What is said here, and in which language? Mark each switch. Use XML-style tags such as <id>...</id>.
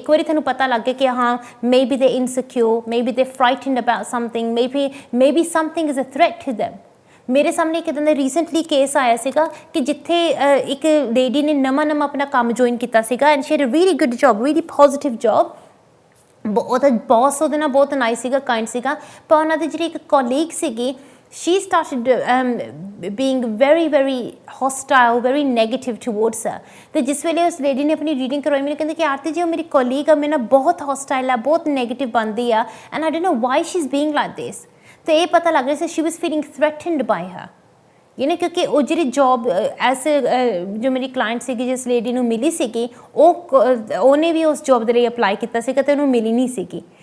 <pa>ਇੱਕ ਵਾਰੀ ਤੁਹਾਨੂੰ ਪਤਾ ਲੱਗ ਗਿਆ ਕਿ ਹਾਂ</pa> <en>Maybe they insecure, maybe they frightened about something, maybe something is a threat to them.</en> <pa>ਮੇਰੇ ਸਾਹਮਣੇ ਇੱਕ ਇੱਦਾਂ ਦਾ ਰੀਸੈਂਟਲੀ ਕੇਸ ਆਇਆ ਸੀਗਾ ਕਿ ਜਿੱਥੇ ਇੱਕ ਲੇਡੀ ਨੇ ਨਵਾਂ ਆਪਣਾ ਕੰਮ ਜੁਆਇਨ ਕੀਤਾ ਸੀਗਾ</pa> <en>And she had a really good job, really positive job.</en> <pa>ਉਹਦਾ ਬੌਸ ਉਹਦੇ ਨਾਲ ਬਹੁਤ ਨਾਈਸ ਸੀਗਾ, ਕਾਇੰਡ ਸੀਗਾ। ਪਰ ਉਹਨਾਂ ਦੀ ਜਿਹੜੀ ਇੱਕ ਕੋਲੀਗ ਸੀਗੀ,</pa> <en>she started being very hostile, very negative towards her।</en> <pa>ਤੇ ਜਿਸ ਵੇਲੇ ਉਸ ਲੇਡੀ ਨੇ ਆਪਣੀ ਰੀਡਿੰਗ ਕਰਵਾਈ, ਮੈਨੂੰ ਕਹਿੰਦੇ ਕਿ ਆਰਤੀ ਜੀ ਉਹ ਮੇਰੀ ਕੋਲੀਗ ਆ, ਮੇਰੇ ਨਾਲ ਬਹੁਤ ਹੌਸਟਾਈਲ ਆ, ਬਹੁਤ ਨੈਗੇਟਿਵ ਬਣਦੀ ਆ,</pa> <en>And I don't know why she is being like this.</en> <pa>ਤੇ ਇਹ ਪਤਾ ਲੱਗ ਰਿਹਾ ਸੀ</pa> <en>she was feeling threatened by her,</en> <pa>ਕਿਉਂਕਿ ਉਹ ਜਿਹੜੀ ਜੋਬ ਐਸ ਜੋ ਮੇਰੀ ਕਲਾਇੰਟ ਸੀਗੀ, ਜਿਸ ਲੇਡੀ ਨੂੰ ਮਿਲੀ ਸੀਗੀ, ਉਹਨੇ ਵੀ ਉਸ ਜੋਬ ਦੇ ਲਈ ਅਪਲਾਈ ਕੀਤਾ ਸੀਗਾ ਅਤੇ ਉਹਨੂੰ ਮਿਲੀ ਨਹੀਂ ਸੀਗੀ।</pa>